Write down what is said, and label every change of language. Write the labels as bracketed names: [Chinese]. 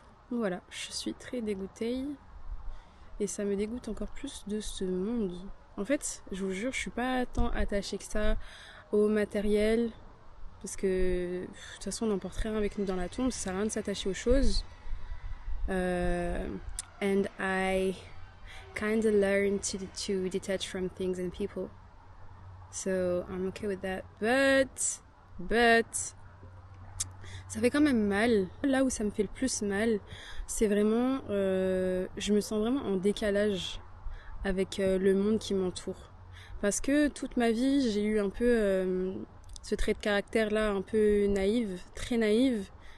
[French] Donc voilà, je suis très dégoûtée. Et ça me dégoûte encore plus de ce monde. En fait, je vous jure, je suis pas tant attachée que ça au matériel. Parce que de toute façon on n'emporte rien avec nous dans la tombe, ça sert à rien de s'attacher aux choses. [English] And I kind of learned to detach from things and people. So I'm okay with that. [French] But, ça fait quand même mal. Là où ça me fait le plus mal, c'est vraiment, je me sens vraiment en décalage avec le monde qui m'entoure. Parce que toute ma vie, j'ai eu un peu ce trait de caractère-là, un peu naïve, très naïve.